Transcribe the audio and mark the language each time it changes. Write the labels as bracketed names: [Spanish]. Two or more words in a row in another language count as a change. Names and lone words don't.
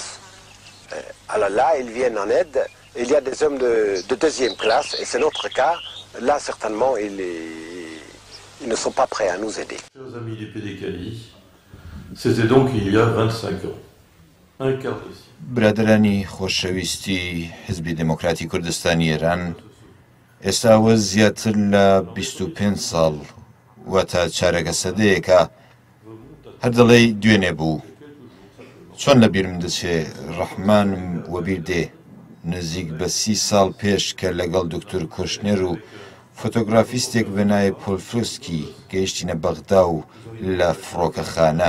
[French] Alors là, ils viennent en aide. Il y a des hommes de deuxième classe, et c'est notre cas. Là, certainement, ils ne sont pas prêts à nous aider. Chers amis du PDCAI, c'était donc il y a 25 ans. Un quart de siècle. [Central Kurdish] برادرانی خۆشەویستی حزبی دموکراتی کوردستانی ئێران، ئێستاوە زیاتر لە 25 ساڵ واتە چارەگە سەدەیەکە هەر دەڵێی دوێنێ بوو. چۆن لە بیرم دەچێ ڕەحمانم وەبیر دێ نزیک بە 30 ساڵ پێش کە لەگەڵ دکتۆر کۆشنێر و فۆتۆگرافیستێک بەناوی پۆلفرۆسکی گەیشتینە بەغدا و لە فڕۆکەخانە.